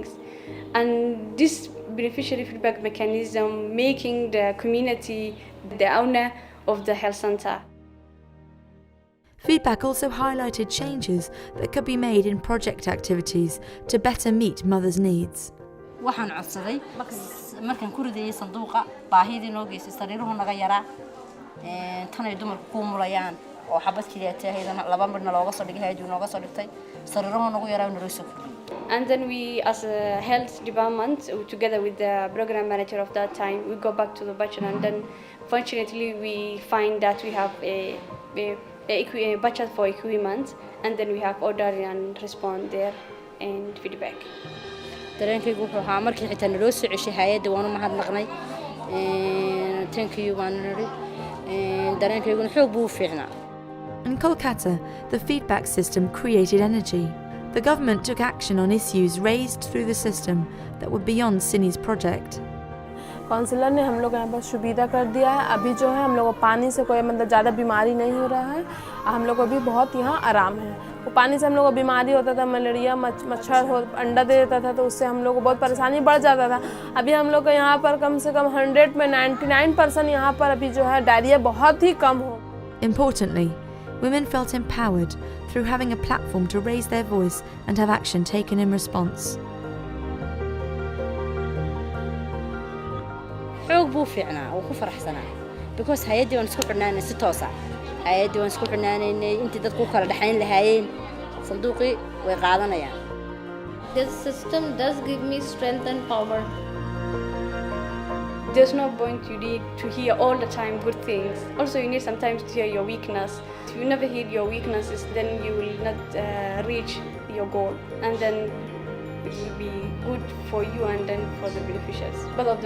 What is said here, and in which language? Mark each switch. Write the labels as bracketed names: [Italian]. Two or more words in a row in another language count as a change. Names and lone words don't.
[English] And this beneficiary feedback mechanism making the community the owner of the health center. Feedback also highlighted changes that could be made in project activities to better meet mothers' needs. [Somali] waxaan codsaday markaan ku ridayay sanduuqa baahidii noo geysay sariiruhu naga yaraa tanay dumarku ku mulayaan oo xabad kaliya tahaydana laba midna looga soo dhigay hay'adu nooga soo dhigtay sariiruhu nagu yaraa noo soo kordhiyay. [English] And then we, as a health department, together with the program manager of that time, we go back to the budget, and then fortunately we find that we have a budget for equipment, and then we have order and respond there and feedback. [Somali] dareenkaygu wuxuu ahaa markii xitaa naloo soo ceshay hay'adda waanu mahadnaqnay. [English] Thank you [Somali] baan nidhi. Dareenkayguna xoog buu u fiicnaa. [English] In Kolkata, the feedback system created energy. The government took action on issues raised through the system that were beyond CINI's project. [Hindi] काउंसलर ने हम लोग यहाँ पर सुविधा कर दिया है। अभी जो है हम लोग को पानी से कोई मतलब ज़्यादा बीमारी नहीं हो रहा है। हम लोग को भी बहुत यहाँ आराम है। वो पानी से हम लोग को बीमारी होता था, मलेरिया, मच्छर हो अंडा दे देता था, तो उससे हम लोग को बहुत परेशानी बढ़ जाता था। अभी हम लोग को यहाँ पर कम से कम 100 में 99% यहाँ पर अभी जो है डायरिया बहुत ही कम हो। [English] Importantly, women felt empowered through having a platform to raise their voice and have action taken in response. [Somali] xoog buu fiicnaa oo ku faraxsanaa because hay'adii waan isku xidhnaanay si toos ah. Hay'adii waan isku xidhnaanaynay intii dadku kala dhaxayn lahaayeen sanduuqii way qaadanayaan. [English] This system does give me strength and power. There's no point you need to hear all the time good things. Also, you need sometimes to hear your weakness. If you never hear your weaknesses, then you will not reach your goal, and then it will be good for you and then for the beneficiaries.